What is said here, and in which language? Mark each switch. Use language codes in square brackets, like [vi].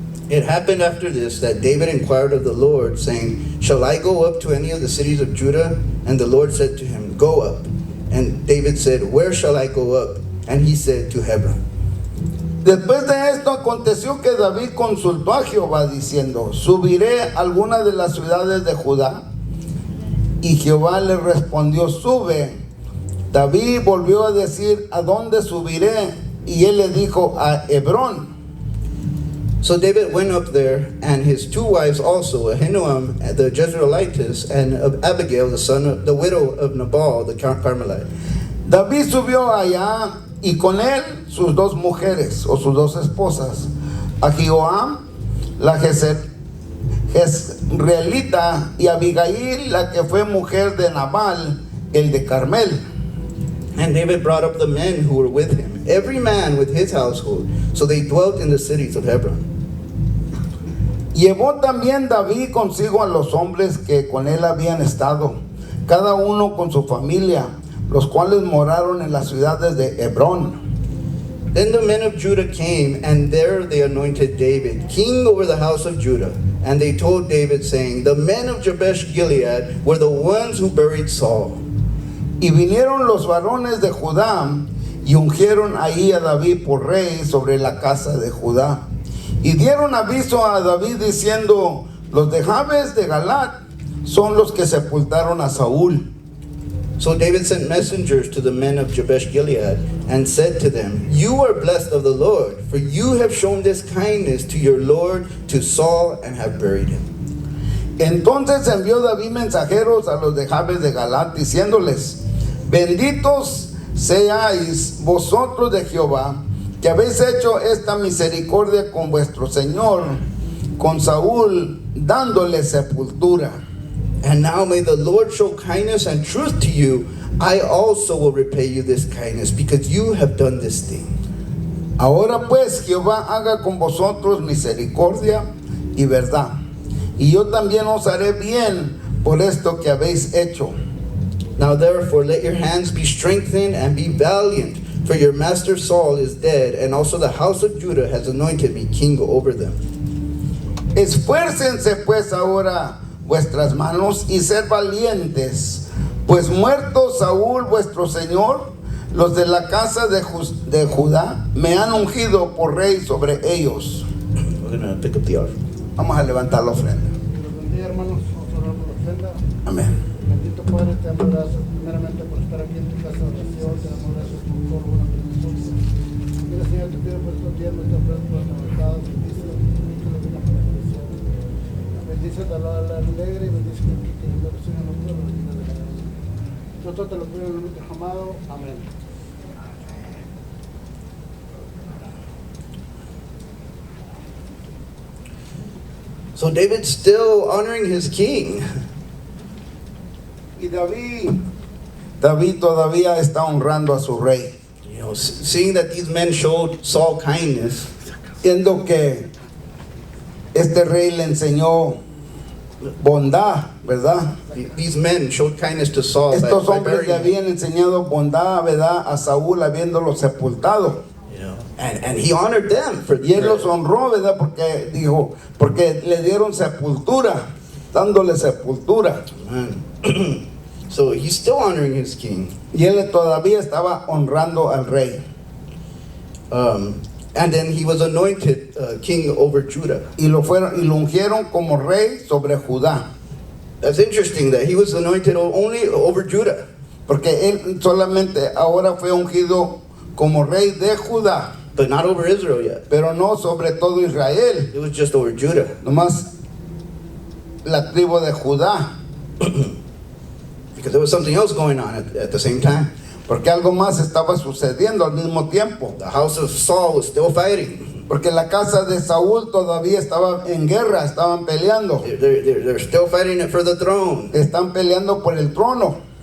[en] It happened after this that David inquired of the Lord, saying, Shall I go up to any of the cities of Judah? And the Lord said to him, Go up. And David said, Where shall I go up? And he said, To Hebron. [es] Después de esto aconteció que David consultó a Jehová diciendo, ¿subiré a alguna de las ciudades de Judá? Y Jehová le respondió, sube. David volvió a decir, ¿a dónde subiré? Y él le dijo, a Hebrón. [en] So David went up there, and his two wives also, Ahinoam the Jezreelitess, and Abigail, the widow of Nabal the Carmelite. [es] David subió allá y con él sus dos mujeres o sus dos esposas, Ahinoam la Jezreelita y Abigail la que fue mujer de Nabal el de Carmel. [en] And David brought up the men who were with him, every man with his household. So they dwelt in the cities of Hebron. [es] Llevó también David consigo a los hombres que con él habían estado, cada uno con su familia, los cuales moraron en las ciudades de Hebrón. [en] Then the men of Judah came, and there they anointed David king over the house of Judah. And they told David, saying, The men of Jabesh Gilead were the ones who buried Saul. [es] Y vinieron los varones de Judá y ungieron ahí a David por rey sobre la casa de Judá. Y dieron aviso a David diciendo, los de Jabes de Galat son los que sepultaron a Saúl. [en] So David sent messengers to the men of Jabesh Gilead and said to them, You are blessed of the Lord, for you have shown this kindness to your Lord, to Saul, and have buried him. [es] Entonces envió David mensajeros a los de Jabes de Galat diciéndoles, benditos seáis vosotros de Jehová, que habéis hecho esta misericordia con vuestro Señor, con Saúl, dándole sepultura. [en] And now may the Lord show kindness and truth to you. I also will repay you this kindness, because you have done this thing. [es] Ahora pues Jehová haga con vosotros misericordia y verdad, y yo también os haré bien por esto que habéis hecho. [en] Now therefore let your hands be strengthened and be valiant, for your master Saul is dead, and also the house of Judah has anointed me king over them. [es] Esfuércense pues ahora vuestras manos y sed valientes, pues muerto Saúl vuestro señor, los de la casa de Judá me han ungido por rey sobre ellos. [en] We're going to pick up the offering. [es] Vamos a levantar la ofrenda. Buen día, hermanos. Vamos a orar por la ofrenda. Amén. Bendito Padre, te damos gracias primeramente por estar aquí en tu casa de oración. Te damos gracias por todo lo bueno que nos haces. Mira, Señor, te pido por estos días nuestra ofrenda por las libertades, bendice los niños, la vida para la bendición. También Bendice a la alegre y bendice que la bendición en los pueblos y la alegre. Nosotros te lo pedimos en el nombre de tu amado. Amén. [en] So David's still honoring his king. [es] Y David todavía está honrando a su rey. [en] You know, seeing that these men showed Saul kindness, [es] Viendo que este rey le enseñó bondad, ¿verdad? [en] these men showed kindness to Saul [es] Estos [en] by [es] hombres le [en] burying him. [es] habían enseñado bondad, ¿verdad? A Saúl habiéndolo sepultado. [en] You know, and he honored them for [es] Y él los honró, ¿verdad? Porque dijo, porque le dieron sepultura, dándole sepultura. [en] Man. So he's still honoring his king. [es] Y él todavía estaba honrando al rey. [en] And then he was anointed king over Judah. [es] Y lo ungieron como rey sobre Judá. [en] That's interesting that he was anointed only over Judah. [es] Porque él solamente ahora fue ungido como rey de Judá, [en] But not over Israel yet. [es] pero no sobre todo Israel, [en] It was just over Judah. [es] nomás la tribu de Judá. [en] Because there was something else going on at the same time. [es] Porque algo más estaba sucediendo al mismo tiempo. [en] The house of Saul was still fighting. [es] Porque la casa de Saúl todavía estaba en guerra, estaban peleando. [en] They're still fighting it for the throne. [es] Están peleando por el trono.